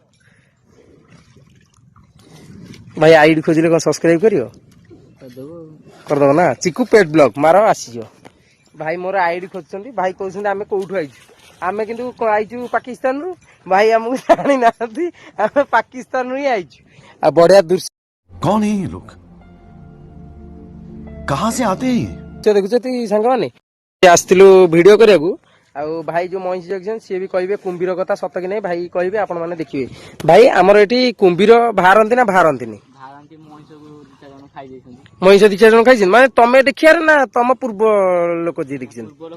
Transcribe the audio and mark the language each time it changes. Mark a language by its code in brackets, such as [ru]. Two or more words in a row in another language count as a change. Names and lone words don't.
[or] ଭାଇ ଆଇଡି ଖୋଜିଲେ କଣ ସବସ୍କ୍ରାଇବ କରିବ କରିଦବ ନା ଚିକୁ ପେଟ ବ୍ଲଗ ମାର ଆସିଯିବ ଭାଇ ମୋର ଆଇଡି ଖୋଜୁଛନ୍ତି ଭାଇ କହୁଛନ୍ତି ଆମେ କୋଉଠୁ ଆଇଛୁ ଆମେ କିନ୍ତୁ ଆଇଛୁ ପାକିସ୍ତାନରୁ ଭାଇ ଆମକୁ ଜାଣି ନାହାନ୍ତି ଆମେ ପାକିସ୍ତାନରୁ ହିଁ ଆଇଛୁ ଆଉ ବଢିଆ ଦୃଶ୍ୟ [hi] कौन है ये लोग कहां से आते हैं ये [or] ଦେଖୁଛନ୍ତି ସାଙ୍ଗମାନେ ଆସିଥିଲୁ ଭିଡିଓ କରିବାକୁ ଆଉ ଭାଇ ଯୋଉ ମଇଁଷି ଜଗିଛନ୍ତି ସିଏ ବି କହିବେ କୁମ୍ଭୀର କଥା ସତ କି ନାହିଁ ଭାଇ କହିବେ ଆପଣ ମାନେ ଦେଖିବେ ଭାଇ ଆମର ଏଠି କୁମ୍ଭୀର ବାହାରନ୍ତି ନା ବାହାରନ୍ତିନି ମଇଁଷ ଦି ଚାରି ଜଣ ଖାଇଛନ୍ତି ମାନେ ତମେ ଦେଖିବାର ନା ତମ ପୂର୍ବ ଲୋକ ଯିଏ ଦେଖିଛନ୍ତି